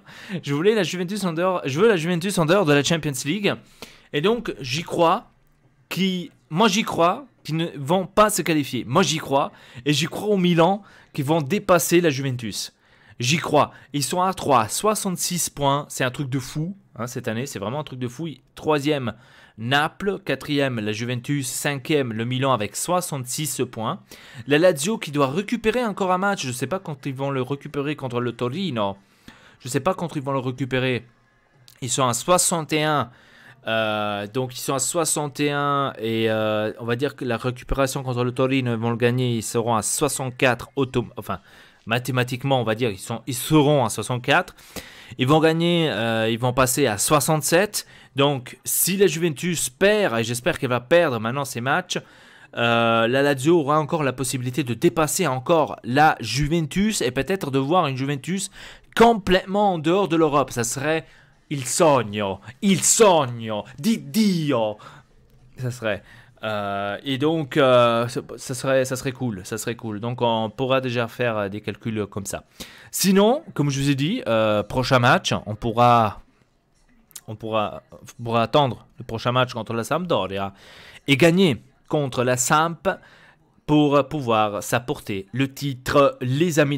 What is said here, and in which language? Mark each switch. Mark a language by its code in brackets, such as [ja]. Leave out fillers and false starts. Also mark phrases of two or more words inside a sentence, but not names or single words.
[fr] Je veux la Juventus en dehors de la [en] Champions League. [fr] Et donc, j'y crois. Moi, j'y crois qu'ils ne vont pas se qualifier. Moi, j'y crois. Et j'y crois au Milan qui vont dépasser la Juventus. J'y crois. Ils sont à 3, 66 points. C'est un truc de fou. Hein, cette année, c'est vraiment un truc de fou. 3e, Naples. 4e, la Juventus. 5e, le Milan avec 66 points. La Lazio qui doit récupérer encore un match. Je ne sais pas quand ils vont le récupérer contre le Torino. Je ne sais pas quand ils vont le récupérer. Ils sont à 61. Donc ils sont à 61 et on va dire que la récupération contre le Torino, ils vont le gagner. Ils seront à 64 enfin mathématiquement on va dire ils seront à 64. Ils vont gagner, ils vont passer à 67. Donc si la Juventus perd, et j'espère qu'elle va perdre maintenant ces matchs, la Lazio aura encore la possibilité de dépasser encore la Juventus et peut-être de voir une Juventus complètement en dehors de l'Europe. Ça serait [it] il sogno di Dio. [fr] Ça serait. Et donc, ça serait cool. Donc, on pourra déjà faire des calculs comme ça. Sinon, comme je vous ai dit, prochain match, on pourra on pourra attendre le prochain match contre la Sampdoria et gagner contre la Samp pour pouvoir s'apporter le titre, les amis.